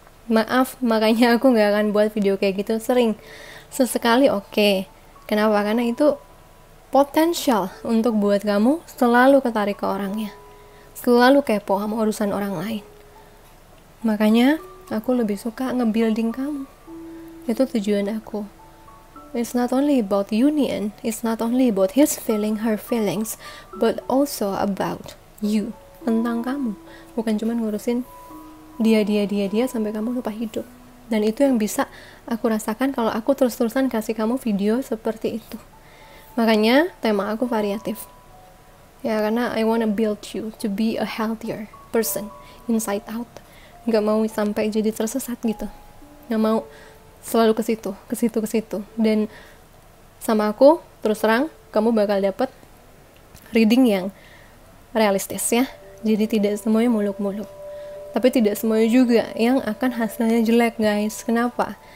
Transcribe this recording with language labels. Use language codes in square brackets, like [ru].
[id] Maaf, makanya aku nggak akan buat video kayak gitu sering. Sesekali oke. Kenapa? Karena itu potensial untuk buat kamu selalu ketarik ke orangnya, selalu kepo sama urusan orang lain. Makanya aku lebih suka nge-building kamu. Itu tujuan aku. [en] It's not only about union, it's not only about his feeling, her feelings, but also about you, [id] tentang kamu. Bukan cuma ngurusin dia sampai kamu lupa hidup. Dan itu yang bisa aku rasakan kalau aku terus-terusan kasih kamu video seperti itu. Makanya tema aku variatif. Ya, karena [en] I wanna build you to be a healthier person inside out. [id] Nggak mau sampai jadi tersesat gitu, nggak mau selalu ke situ. Dan sama aku terus terang kamu bakal dapat reading yang realistis ya. Jadi tidak semuanya muluk-muluk, tapi tidak semuanya juga yang akan hasilnya jelek guys. Kenapa?